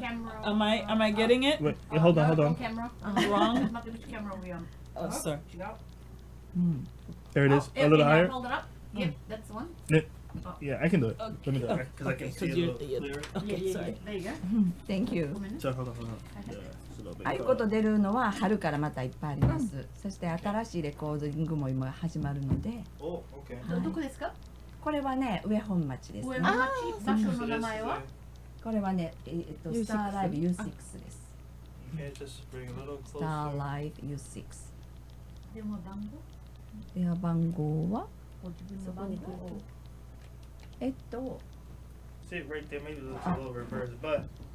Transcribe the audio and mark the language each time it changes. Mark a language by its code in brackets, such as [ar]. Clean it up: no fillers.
[en] Camera. Am I getting it? Wait, hold on. Camera. Wrong? Not which camera are we on? Oh, sorry. There it is. Oh, A little yeah, higher. Hold it up. Yep, that's the one. Yeah, I can do it. Let me do it because I can see it a little clearer. Okay, sorry. There you go. Thank you. So hold on. Yeah, it's a little bit [ja] ああいうこと出るのは春からまたいっぱいあります。そして新しいレコーディングも今始まるので、 [en] Oh, okay. [ja] どこですか？これはね上本町です、ね。上の町。場所の名前は？これはねスターライブ U6 です。 [en] Okay, just bring a little [ja] スターライブ U6。電話番号？電話番号はご自分の番号。 [en] See it right there. Maybe it's a little reverse, but